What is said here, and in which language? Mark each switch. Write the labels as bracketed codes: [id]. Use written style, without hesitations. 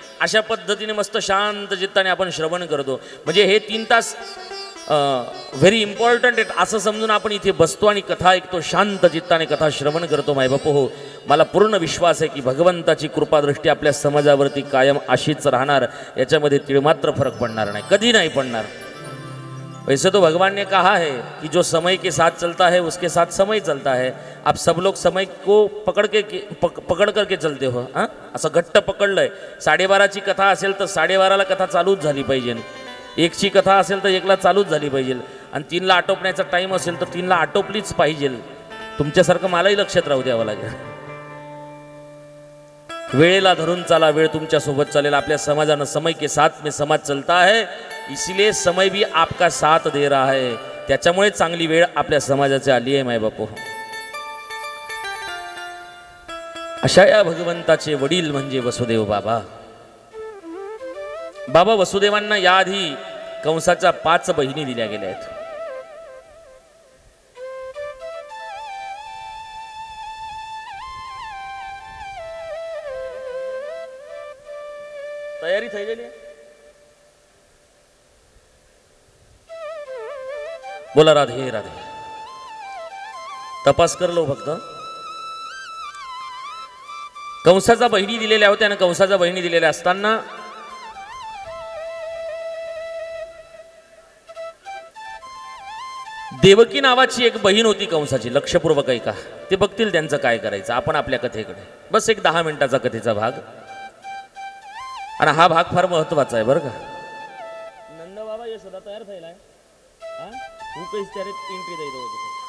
[mr] अशा पद्धतीने मस्त शांत चित्ताने आपण श्रवण करतो. म्हणजे हे 3 तास [en] very important [mr] आहेत असं समजून आपण इथे बसतो आणि कथा ऐकतो, शांत चित्ताने कथा श्रवण करतो. मायबाप हो, मला पूर्ण विश्वास आहे की भगवंताची कृपादृष्टी आपल्या समाजावरती कायम अशीच राहणार, याच्यामध्ये तिळमात्र फरक पडणार नाही, कधी नाही पडणार. [hi] वैसे तो भगवान ने कहा है कि जो समय के साथ चलता है उसके साथ समय चलता है. आप सब लोग समय को पकड़ करके चलते हो. [mr] हां, असं घट्ट पकडलंय. 12:30ची कथा असेल तर 12:30ला कथा चालूच झाली पाहिजे. 1ची कथा असेल तर 1ला चालूच झाली पाहिजे आणि 3ला आटोपण्याचा टाईम असेल तर 3ला आटोपलीच पाहिजे. तुमच्यासारखं मलाही लक्षात राहू द्यावं लागेल. वेळेला धरून चाला, वेळ तुमच्या सोबत चालेल. आपल्या समाजानं [hi] समय के साथ में समाज चलता है, इसलिए समय भी आपका साथ दे रहा है. [mr] त्याच्यामुळे चांगली वेळ आपल्या समाजाची आली आहे मायबापू. अशा या भगवंताचे वडील म्हणजे वसुदेव बाबा. बाबा वसुदेवांना याआधी कंसाच्या 5 बहिणी दिल्या गेल्या आहेत. तयारी [gu] થઈ [mr] गेली. बोला राधे राधे. [hi] तपास कर लो [mr] फक्त. कंसाच्या बहिणी दिलेल्या होत्या आणि कंसाच्या बहिणी दिलेल्या असताना देवकी नावाची एक बहीण होती कंसाची, लक्षपूर्वक ऐका. ते बघतील त्यांचं काय करायचं. आपण आपल्या कथेकडे बस एक 10 मिनिटाचा कथेचा भाग, आणि हा भाग फार महत्वाचा आहे बरं का. [gu] नंद बाबा यशोदा तयार થયેલા હા હું કઈશ ત્યારે એન્ટ્રી દઈ દઉં છું.